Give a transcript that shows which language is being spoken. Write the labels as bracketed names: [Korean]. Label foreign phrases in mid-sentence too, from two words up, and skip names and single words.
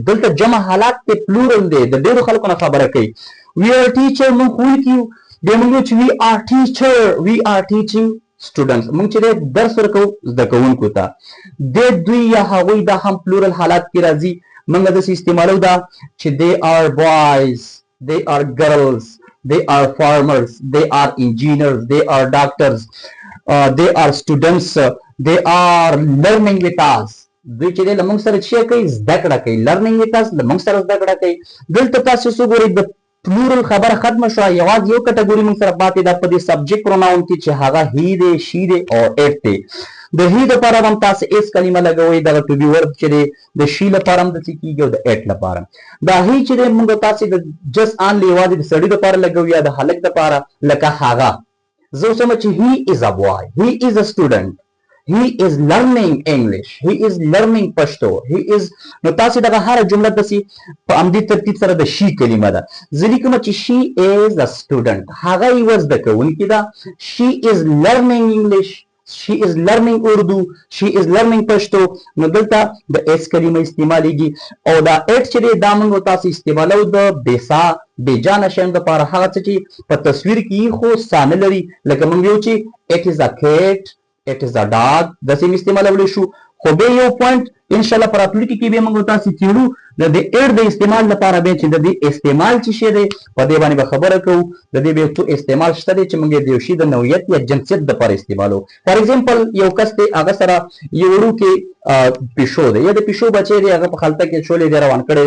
[Pashto] دلته جمع حالات دی، پلورل دی، د ډېرو خلکو نه خبره کوي. [English] we are teacher, [Pashto] موږ ښوونکي یو. بیا موږ وایو چې [English] we are teacher, we are teaching students, [Pashto] موږ چې دی درس ورکوو زده کوونکو ته. دوی یا هغوی دا هم پلورل حالات کې راځي. موږ داسې استعمالو دا چې [English] they are boys, they are girls, they are farmers, they are engineers, they are doctors, they are students, they are learning with us. [Pashto] دوی چې د موږ سره چې کوي زده کړه کوي [English] learning with us [Pashto] د موږ سره زده کړه کوي. دلته تاسو وګورئ د پلورل خبره ختمه شوه، یوازې یو کټګوري موږ سره پاتې ده په دې [English] subject pronoun [Pashto] کې چې هغه هی دی، شي دی او اټ دی. د هی لپاره هم تاسو اس کلمه لګوئ، دغه [English] to be verb [Pashto] چې دی د شي لپاره هم داسې کېږي او د اټ لپاره. دا هی چې دی موږ تاسو د [English] just only [Pashto] یوازې د سړي لپاره لګوو یا د هلک لپاره، لکه هغه زه اوس وایم چې [English] he is a boy, he is a student, he is learning English, he is learning Pashto, he is. [Pashto] نو تاسو دغه هر جمله داسې په همدې ترتیب سره د شي کلمه ده. زه لیکم چې [English] she is a student، [Pashto] هغه یوه زده کوونکې ده. [English] she is learning English، she is learning Urdu، she is learning Pashto. [Pashto] نو دلته د اس کلمه استعمالیږي او دا اټ چې دی دا موږ تاسو استعمالو د بېسا بېجانه شیانو دپاره، هغه څه چې په تصویر کې خو سا نه لري. لکه موږ ویو چې [English] it is a cat، it is a dog، [Pashto] داسې هم استعمالولی شو. خو بیا یو پوینټ انشاءالله په راتلونکي کې بیا موږ تاسې څېړو د دې اټ د استعمال لپاره بیا چې د دې استعمال چې شی دی په دې باندې به خبره کوو. د دې بیا څو استعمال شته دی چې موږ یې د یو شي د نوعیت یا جنسیت دپاره استعمالوو. [English] for example [Pashto] یو کس دی هغه سره یو وړوکی پیشو دی یا د پیشو بچی دی، هغه په خلطه کې شولې دی روان کړی دی.